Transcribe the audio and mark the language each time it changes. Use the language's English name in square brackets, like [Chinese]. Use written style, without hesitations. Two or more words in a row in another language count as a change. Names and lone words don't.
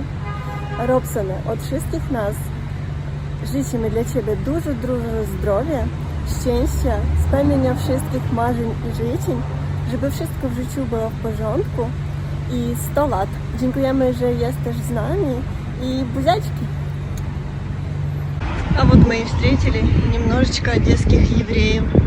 [Polish] Robsone, od wszystkich nas życzymy dla Ciebie dużo zdrowia, szczęścia, spełnienia wszystkich marzeń i życzeń, żeby wszystko w życiu było w porządku i 100 lat. Dziękujemy, że jesteś z nami i buziaczki. [Russian] А вот мы и встретили немножечко одесских евреев.